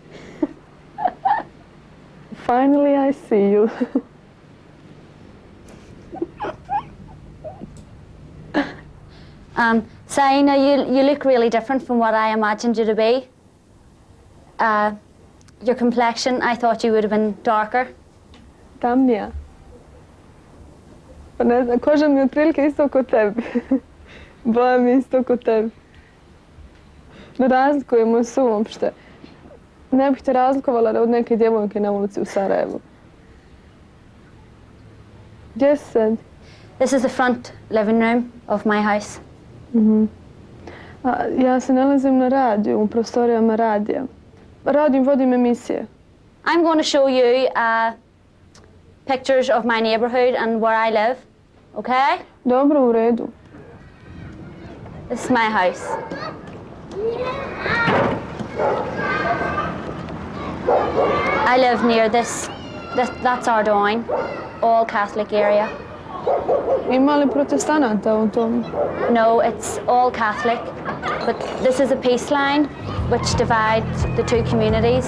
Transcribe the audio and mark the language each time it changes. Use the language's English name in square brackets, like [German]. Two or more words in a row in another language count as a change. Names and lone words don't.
[English] Finally, I see you. Sanina, you look really different from what I imagined you to be. Your complexion, I thought you would have been darker. [Bosnian] Tamnija. Pa ne znam, koža mi je otprilike isto kod tebi. Boja mi je isto kod tebi. Ne razlikujemo se uopšte. Ne bih te razlikovala od neke djevojke na ulici u Sarajevu. Gdje si sad? [English] This is the front living room of my house. [Bosnian] Ja se nalazim na radiju, u prostorijama radija. Radim, vodim emisije. [English] I'm going to show you pictures of my neighborhood and where I live, okay? [Bosnian] Dobro, u redu. [English] This is my house. I live near this that's our down, all Catholic area. [Bosnian] Ima li protestanata u tom? [English] No, it's all Catholic, but this is a peace line which divides the two communities.